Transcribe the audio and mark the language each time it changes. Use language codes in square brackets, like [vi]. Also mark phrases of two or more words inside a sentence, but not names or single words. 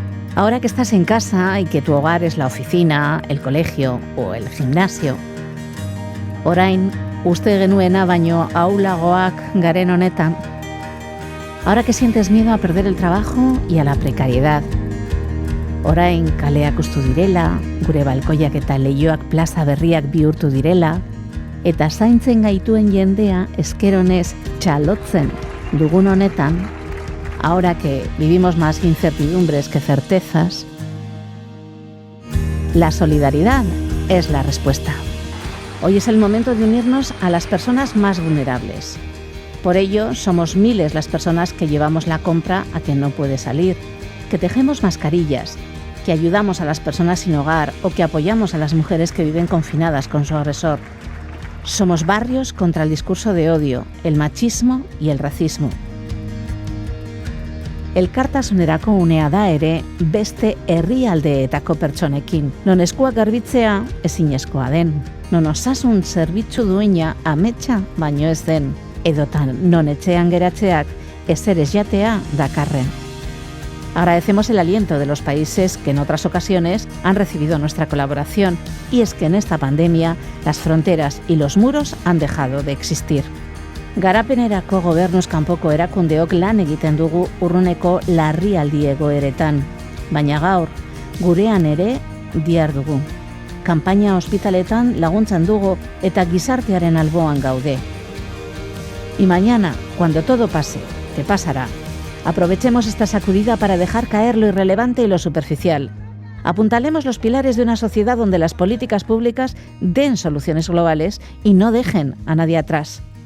[es] Ahora que estás en casa y que tu hogar es la oficina, el colegio o el gimnasio, [eu] orain uste genuena baino ahulagoak garen honetan. [es] Ahora que sientes miedo a perder el trabajo y a la precariedad, [eu] orain kaleak hustu direla, gure balkoiak eta leihoak plaza berriak bihurtu direla, eta zaintzen gaituen jendea eskeronez txalotzen dugun honetan, [es] ahora que vivimos más incertidumbres que certezas, la solidaridad es la respuesta. Hoy es el momento de unirnos a las personas más vulnerables. Por ello, somos miles las personas que llevamos la compra a quien no puede salir, que tejemos mascarillas, que ayudamos a las personas sin hogar o que apoyamos a las mujeres que viven confinadas con su agresor. Somos barrios contra el discurso de odio, el machismo y el racismo. [eu] Elkartasunerako unea da ere beste herrialdeetako pertsonekin. Non eskuak garbitzea ezinezkoa den. Non osasun zerbitzu duina ametsa baino ez den. Edotan non etxean geratzeak ezer ez jatea dakarren. [es] Agradecemos el aliento de los países que en otras ocasiones han recibido nuestra colaboración, y es que en esta pandemia las fronteras y los muros han dejado de existir. [eu] Garapenerako gobernuz kanpoko erakundeok lan egiten dugu urruneko larrialdi egoeretan, baina gaur gurean ere dihardugu. Kanpaina ospitaletan laguntzan dugu eta gizartearen alboan gaude. [es] Y mañana, cuando todo pase, que pasará, aprovechemos esta sacudida para dejar caer lo irrelevante y lo superficial. Apuntalemos los pilares de una sociedad donde las políticas públicas den soluciones globales y no dejen a nadie atrás.